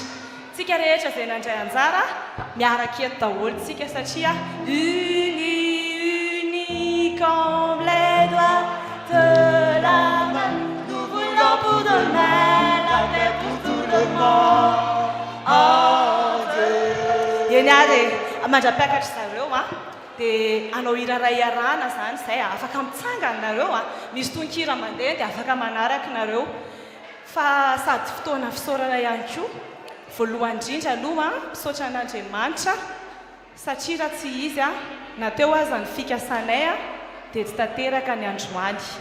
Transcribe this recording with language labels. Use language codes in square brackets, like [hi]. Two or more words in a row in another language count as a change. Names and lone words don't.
[mg] Tsika rehetra izay nandray anjara miaraka eto daholo tsika satria [fr] unis comme les doigts de la main, nous voulons pour demain la paix pour tout le monde. Oh Dieu. [mg] Eny ary mandra-piakatra zareo dia anao hira iarahana zany izay afaka mitsangana nareo misy tononkira mandeha dia afaka manaraka nareo fa sady fotoana fisaorana ihany koa voalohany indrindra aloha misaotra an'Andriamanitra satria raha tsy izy nateo aza ny fikasanay dia tsy tanteraka ny androany.